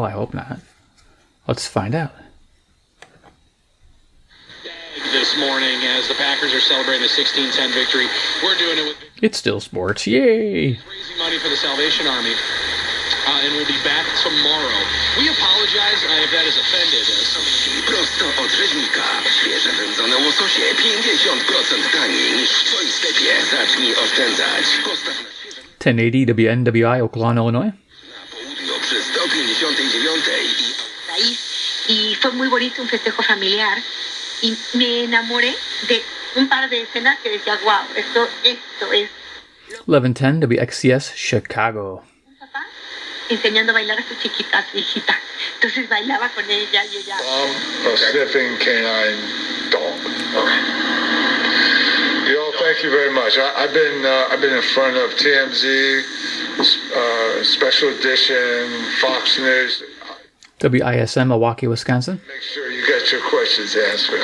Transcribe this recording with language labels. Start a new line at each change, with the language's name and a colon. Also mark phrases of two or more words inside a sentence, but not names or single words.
English: I hope not. Let's find out. This morning as the Packers are celebrating the 16-10 victory. We're doing it with... It's still sports. Yay! Raising money for the Salvation Army. And we'll be back tomorrow. We apologize if that has offended
Polish: Prosto od rzeźnika. Świeże wędzone łososie 50% taniej niż w twoim sklepie. Zacznij oszczędzać. Postaw na
English: 1080 WNWI, Oklahoma, Illinois.
Polish: południu przy 159.
Spanish: Y fue muy bonito, un festejo familiar. Y me enamoré de un par de escenas que decía, wow, esto es
English: 1110 WXCS, Chicago.
Spanish: enseñando a bailar a su chiquita, a su hijita. Entonces bailaba con ella y ella...
English: A sniffing canine dog. Okay. Yo, thank you very much. I've been in front of TMZ, Special Edition, Fox News. WISM, Milwaukee, Wisconsin. Make sure you get your questions answered.